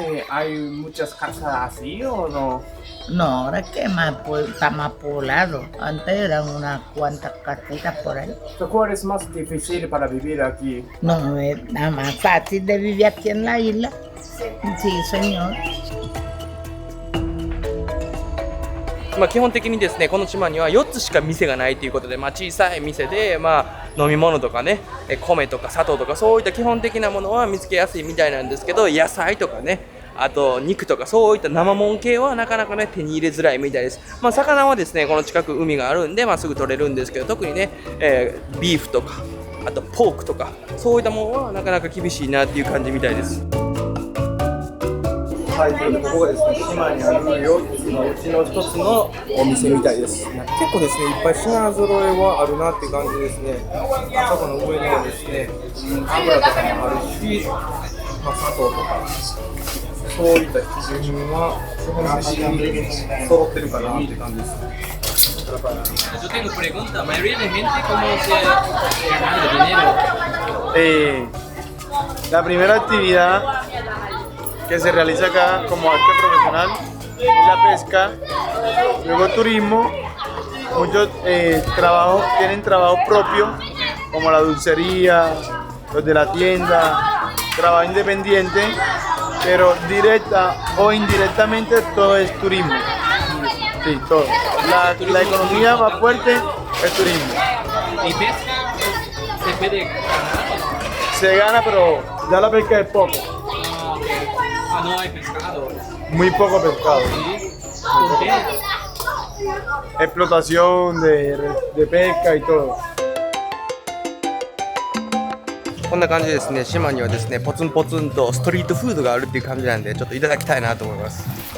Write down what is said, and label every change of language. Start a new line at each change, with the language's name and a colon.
Spanish: ¿Hay muchas casas así o no? No, ahora es que está más poblado. Antes eran unas cuantas casitas por ahí. ¿Cuál es más difícil para vivir aquí? No es nada más fácil de vivir aquí en la isla. Sí, señor.
Japanese: 基本的にですねこの島には4つしか店がないということで、小さい店で、飲み物とかね米とか砂糖とかそういった基本的なものは見つけやすいみたいなんですけど、野菜とかねあと肉とかそういった生もん系はなかなかね手に入れづらいみたいです。魚はですねこの近く海があるんで、すぐ取れるんですけど、特にね、ビーフとかあとポークとかそういったものはなかなか厳しいなっていう感じみたいです。はい、ということでここがですね、島にある4つのうちの1つのお店みたいです。結構ですね、いっぱい品揃えはあるなっていう感じですね。あそこの上にはですね、油とかもあるし、砂糖とか、そういった必需品は基本的に揃ってるかなっていう感じです。
Spanish: Yo tengo pregunta, la mayoría de gente cómo se gana dinero. La primera actividad que se realiza acá como arte profesional es la pesca, luego turismo, muchos tienen trabajo propio como la dulcería, los de la tienda, trabajo independiente, pero directa o indirectamente todo es turismo. Sí, todo. La economía más fuerte es turismo. ¿Y pesca se puede ganar? Se gana, pero ya la pesca es poco. No hay pescado. Muy poco pescado. ¿Por qué? Explotación de pesca y todo.
Japanese: こんな感じでですね、島にはですねポツンポツンとストリートフードがあるっていう感じなんで、ちょっといただきたいなと思います。